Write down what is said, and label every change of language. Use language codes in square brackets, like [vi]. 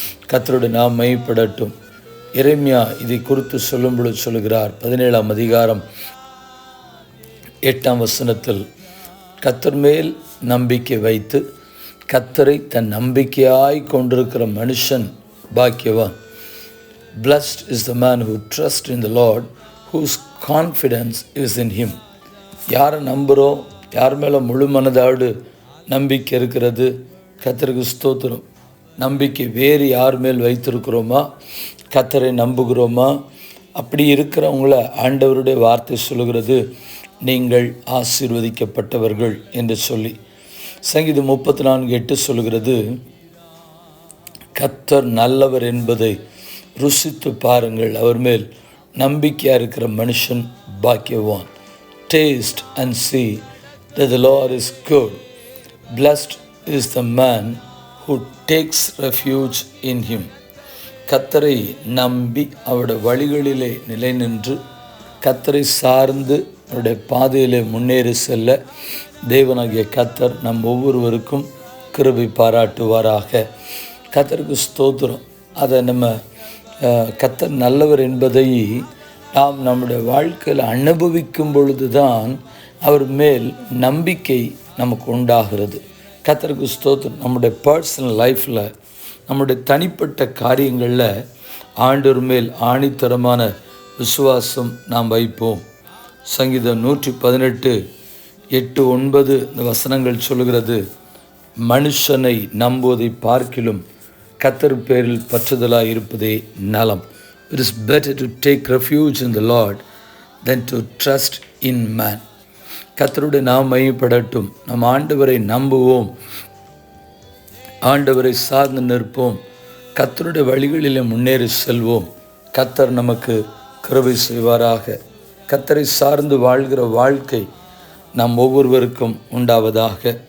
[ta] கர்த்தருடைய நாம் மையப்படட்டும். எரேமியா இதை குறித்து சொல்லும்பொழுது சொல்கிறார். 17ஆம் அதிகாரம் 8ஆம் வசனத்தில், கர்த்தர் மேல் நம்பிக்கை வைத்து கர்த்தரை தன் நம்பிக்கையாய் கொண்டிருக்கிற மனுஷன் பாக்கியவான். [en] Blessed is the man who trusts in the Lord, whose confidence is in him. [ta] யாரை நம்புகிறோம்? யார் மேலே முழு மனதோடு நம்பிக்கை இருக்கிறது? கர்த்தருக்கு ஸ்தோத்திரம். நம்பிக்கை வேறு யார் மேல் வைத்திருக்கிறோமா? கர்த்தரை நம்புகிறோமா? அப்படி இருக்கிறவங்கள ஆண்டவருடைய வார்த்தை சொல்லுகிறது, நீங்கள் ஆசீர்வதிக்கப்பட்டவர்கள் என்று சொல்லி. சங்கீதம் 34:8 சொல்லுகிறது, கர்த்தர் நல்லவர் என்பதை ருசித்து பாருங்கள், அவர் மேல் நம்பிக்கையாக இருக்கிற மனுஷன் பாக்கியவான். [en] Taste and see that the Lord is good. Blessed is the man who takes refuge in him. [ta] கர்த்தரை நம்பி அவருடைய வழிகளிலே நிலை நின்று கர்த்தரை சார்ந்து அவருடைய பாதையிலே முன்னேறி செல்ல தேவனாகிய கர்த்தர் நம் ஒவ்வொருவருக்கும் கிருபை பாராட்டுவாராக. கர்த்தருக்கு ஸ்தோத்திரம். அதை நம்ம கர்த்தர் நல்லவர் என்பதை நாம் நம்முடைய வாழ்க்கையில் அனுபவிக்கும் பொழுது தான் அவர் மேல் நம்பிக்கை நமக்கு உண்டாகிறது. கர்த்தருக்கு ஸ்தோத்திரம். நம்முடைய [en] personal லைஃப்பில், [ta] நம்முடைய தனிப்பட்ட காரியங்களில் ஆண்டவர் மேல் ஆணித்தரமான விசுவாசம் நாம் வைப்போம். சங்கீதம் 118:8-9 இந்த வசனங்கள் சொல்கிறது, மனுஷனை நம்புவதை பார்க்கிலும் கர்த்தர் பேரில் பற்றுதலாக இருப்பதே நலம். [en] It is better to take refuge in the Lord than to trust in man. [ta] கர்த்தருடைய நாம் மையப்படட்டும். நம் ஆண்டவரை நம்புவோம், ஆண்டவரை சார்ந்து நிற்போம், கர்த்தருடைய வழிகளிலே முன்னேறி செல்வோம். கர்த்தர் நமக்கு கிருபை செய்வாராக. கர்த்தரை சார்ந்து வாழ்கிற வாழ்க்கை நாம் ஒவ்வொருவருக்கும் உண்டாவதாக.